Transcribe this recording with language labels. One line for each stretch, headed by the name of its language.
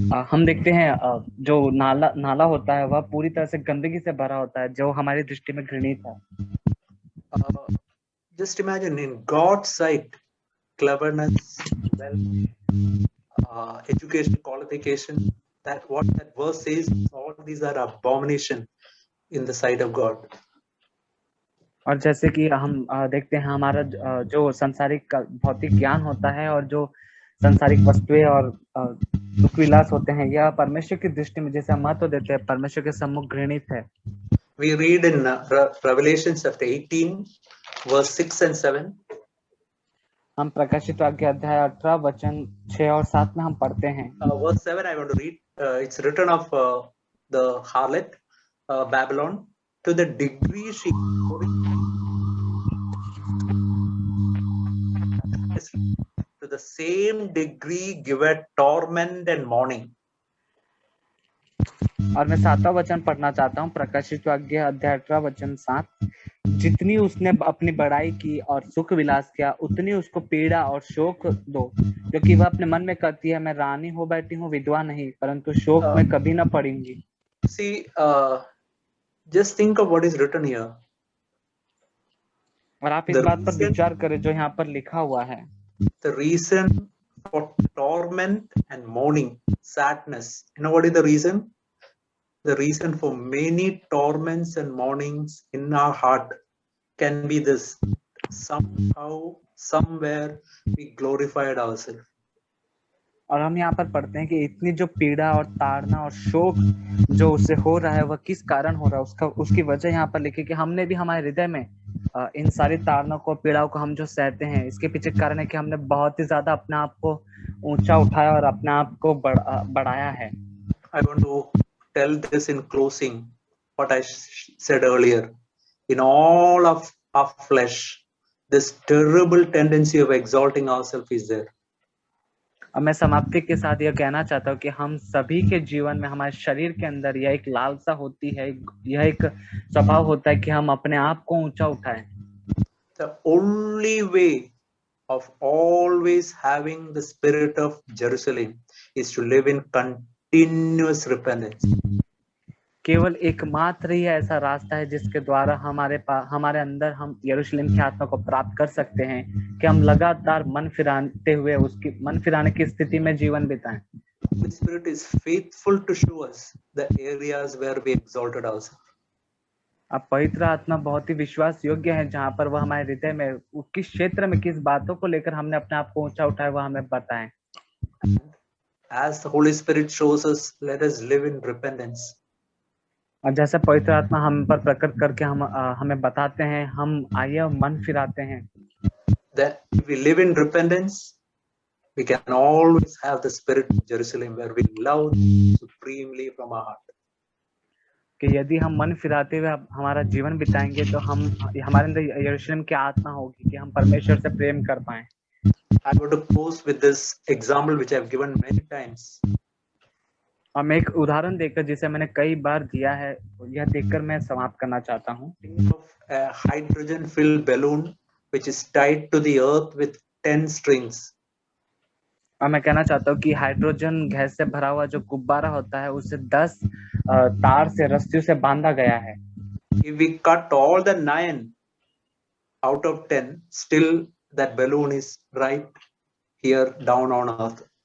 Hindi: हम देखते हैं जो नाला होता है वह पूरी तरह से गंदगी से भरा होता है, जो हमारी दृष्टि में घृणित है.
English: Just imagine, in God's sight, cleverness, wealth, education, qualification, what that verse says, all these are abomination in the sight of God.
Hindi: और जैसे कि हम देखते हैं हमारा जो सांसारिक भौतिक ज्ञान होता है और जो सांसारिक वस्तुएं और सुख विलास होते हैं, यह परमेश्वर की दृष्टि में जैसे हम महत्व देते हैं, परमेश्वर के सम्मुख घृणित है.
English: We read in Revelation chapter 18 verse 6 and 7.
Hindi: हम प्रकाशित वाक्य अध्याय 18 वचन 6 और 7 में हम पढ़ते हैं.
English: Verse 7 I want to read. It's written of the harlot Babylon, to the degree she to the same degree giveth torment and mourning.
Hindi: और मैं 7वां वचन पढ़ना चाहता हूँ, प्रकाशित वाक्य अध्याय 18 वचन 7। जितनी उसने अपनी बड़ाई की और सुख विलास किया, उतनी उसको पीड़ा और शोक दो, क्योंकि वह अपने मन में कहती है, मैं रानी हो बैठी हूँ, विधवा नहीं, परंतु शोक में कभी न पड़ूंगी।
English: See, just think of what is written here.
Hindi: और आप इस
English: The
Hindi: बात पर
English: reason-
Hindi: विचार करें जो यहाँ पर लिखा हुआ है।
English: The reason for torment and mourning, sadness. You know what is the reason? The reason for many torments and mournings in our heart can be this: somehow, somewhere, we glorified ourselves.
Hindi: और हम यहाँ पर पढ़ते हैं कि इतनी जो पीड़ा और ताड़ना और शोक जो उससे हो रहा है, वह किस कारण हो रहा है, उसकी वजह यहाँ पर लिखी कि हमने भी हमारे हृदय में इन सारी ताड़नों को, पीड़ाओं को हम जो सहते हैं, इसके पीछे कारण है कि हमने बहुत ही ज्यादा अपने आप को ऊंचा उठाया और अपने आप को बढ़ाया है।
English: I want to tell this in closing what I said earlier. In all of our flesh, this terrible tendency of exalting ourselves is there.
Hindi: अब मैं समाप्ति के साथ यह कहना चाहता हूँ कि हम सभी के जीवन में, हमारे शरीर के अंदर यह एक लालसा होती है, यह एक स्वभाव होता है कि हम अपने आप को ऊंचा उठाएं।
English: The only way of always having the spirit of Jerusalem is to live in continuous repentance.
Hindi: केवल एकमात्र ही ऐसा रास्ता है जिसके द्वारा हमारे अंदर हम यरूशलेम की आत्मा को प्राप्त कर सकते हैं कि हम लगातार मन फिराने की स्थिति में जीवन बिताएं।
English: The Spirit is faithful to show us the areas where we exalted ourselves.
Hindi: अब पवित्र आत्मा बहुत ही विश्वास योग्य है, जहाँ पर वह हमारे हृदय में किस क्षेत्र में किस बातों को लेकर हमने अपने आप को ऊंचा उठाया, वह हमें बताएं।
English: As the Holy Spirit shows us, let us live in repentance.
Hindi: और जैसे पवित्र आत्मा हम पर प्रकट करके हमें बताते हैं, हम आइए मन फिराते हैं।
English: That if we live in repentance, we can always have the spirit of Jerusalem, where we love supremely from our heart.
Hindi: कि यदि हम मन फिराते हुए हमारा जीवन बिताएंगे तो हमारे अंदर यरूशलेम की आत्मा होगी कि हम परमेश्वर से प्रेम कर पाए।
English: I want to close with this example which I have given many times.
Hindi: और मैं एक उदाहरण देकर, जिसे मैंने कई बार दिया है, यह देखकर मैं समाप्त करना चाहता हूँ।
English: Think of a hydrogen-filled balloon which is tied to the earth with 10 strings.
Hindi: और मैं कहना चाहता हूँ कि हाइड्रोजन गैस से भरा हुआ जो गुब्बारा होता है, उसे 10 तार से, रस्सियों से बांधा गया है।
English: If we cut all the 9 out of 10, still that balloon is right here down on earth.